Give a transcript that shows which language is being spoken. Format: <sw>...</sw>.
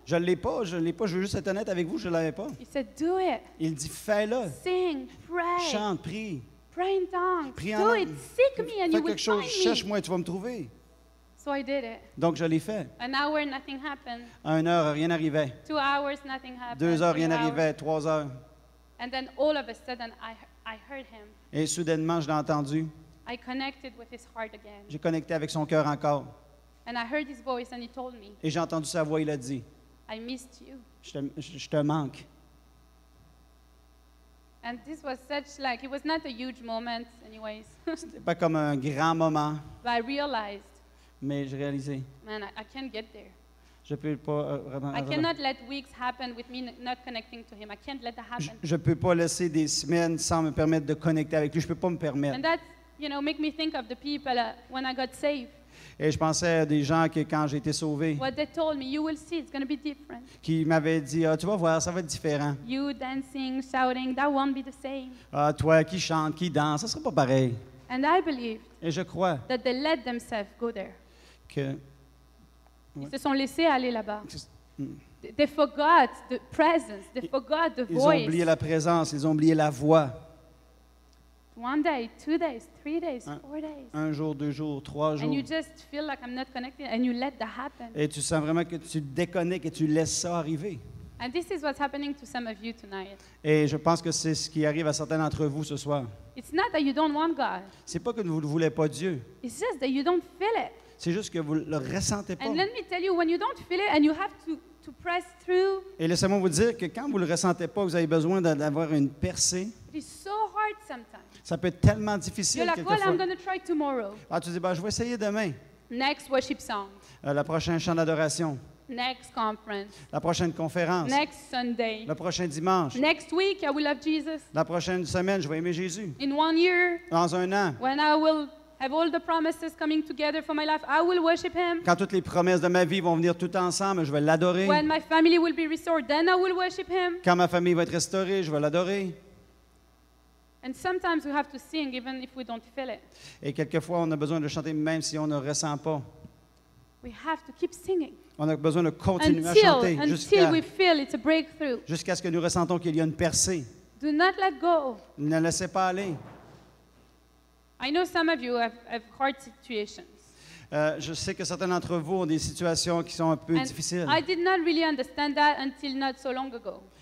<fr>Je ne l'ai pas, je veux juste être honnête avec vous, je ne l'avais pas.</fr> <en>He said, do it.</en> <fr>Il dit, fais-le.</fr> <en>Sing, pray,</en> <fr>Chante, prie.</fr> <en>pray in tongues.</en> <fr>Prie en</fr> <en>Do</en> <fr>langue.</fr> <en>it. Seek me and</en> <fr>Fais</fr> <en>you will</en> <fr>quelque chose,</fr> <en>find me.</en> <fr>cherche-moi et tu vas me trouver.</fr> <en>So I did it.</en> <fr>Donc, je l'ai fait.</fr> <en>An hour, nothing happened.</en> <fr>À 1 heure, rien n'arrivait.</fr> <en>2 hours, nothing happened.</en> <fr>2 heures,</fr> <en>3</en> <fr>rien</fr> <en>hours.</en> <fr>n'arrivait. 3 heures.</fr> <en>And then all of a sudden, I heard him.</en> <fr>Et soudainement, je l'ai entendu.</fr> <en>I connected with his heart again.</en> <fr>J'ai connecté avec son cœur encore.</fr> <en>And I heard his voice and he told me,</en> <fr>Et j'ai entendu sa voix, il a dit,</fr> <en>I missed you.</en> <fr>je te manque.</fr> <en>And this was such like, it was not a huge moment anyways.</en> <fr>C'était pas comme un grand moment,</fr> <en>But I realized,</en> <fr>mais j'ai réalisé,</fr> <en>man, I can't get there.</en> <fr>je peux pas vraiment.</fr> <en>I cannot let weeks happen with me not connecting to him. I can't let that happen.</en> <fr>Je peux pas laisser des semaines sans me permettre de connecter avec lui. Je peux pas me permettre.</fr> <en>And that, you know, make me think of the people when I got saved.</en> <fr>Et je pensais à des gens que quand j'ai été sauvé,</fr> <en>What they told me, you will see, it's going to be different.</en> <fr>qui m'avaient dit, ah, tu vas voir, ça va être différent.</fr> <en>You dancing, shouting, that won't be the same.</en> <fr>Ah, toi qui chante, qui danse, ça sera pas pareil.</fr> <en>And I believe</en> <fr>Et je crois</fr> <en>that they let themselves go there.</en> <fr>que Ils se sont laissés aller là-bas. mm,</fr> <en>They forgot the presence. They forgot the</en> <fr>ils ont oublié</fr> <en>voice.</en> <fr>la présence, ils ont oublié la voix.</fr> <en>1 day, 2 days, 3 days,</en> <fr>Un-</fr> <en>4 days.</en> <fr>1 jour, 2 jours, 3 jours.</fr> <en>And you just feel like I'm not connected and you let that happen.</en> <fr>Et tu sens vraiment que tu te déconnectes et tu laisses ça arriver.</fr> <en>And this is what's happening to some of you tonight.</en> <fr>Et je pense que c'est ce qui arrive à certains d'entre vous ce soir.</fr> <en>It's not that you don't want God.</en> <fr>C'est pas que vous ne voulez pas Dieu.</fr> <en>It's just that you don't feel it.</en> <fr>C'est juste que vous ne le ressentez pas.</fr> <en>And let me tell you, when you don't feel it and you have to press through,</en> <fr>Et laissez-moi vous dire que quand vous ne le ressentez pas, vous avez besoin d'avoir une percée.</fr> <en>it is so hard sometimes.</en> <fr>Ça peut être tellement difficile</fr> <en>You're like, well,</en> <fr>quelquefois.</fr> <en>I'm going to try tomorrow.</en> <fr>Ah, tu dis, ben, je vais essayer demain.</fr> <en>Next worship song,</en> <fr>La prochaine chant d'adoration,</fr> <en>next conference,</en> <fr>la prochaine conférence,</fr> <en>next Sunday,</en> <fr>le prochain dimanche,</fr> <en>next week I will love Jesus.</en> <fr>la prochaine semaine, je vais aimer Jésus.</fr> <en>In 1 year,</en> <fr>Dans 1 an,</fr> <en>when I will have all the promises coming together for my life, I will worship Him.</en> <fr>quand toutes les promesses de ma vie vont venir tout ensemble, je vais l'adorer.</fr> <en>When my family will be restored, then I will worship Him.</en> <fr>Quand ma famille va être restaurée, je vais l'adorer.</fr> <en>And sometimes we have to sing even if we don't feel it.</en> <fr>Et quelquefois, on a besoin de chanter même si on ne ressent pas.</fr> <en>We have to keep singing</en> <fr>On a besoin de continuer à chanter</fr> <en>until we feel it's a breakthrough.</en> <fr>jusqu'à ce que nous ressentons qu'il y a une percée.</fr> <en>Do not let go.</en> <fr>Ne laissez pas aller.</fr> <en>I know some of you have hard situations.</en> <fr>Je sais que certains d'entre vous ont des situations qui sont un peu</fr> <en>And</en> <fr>difficiles.</fr> <en>I did not really understand that until not so long ago.</en>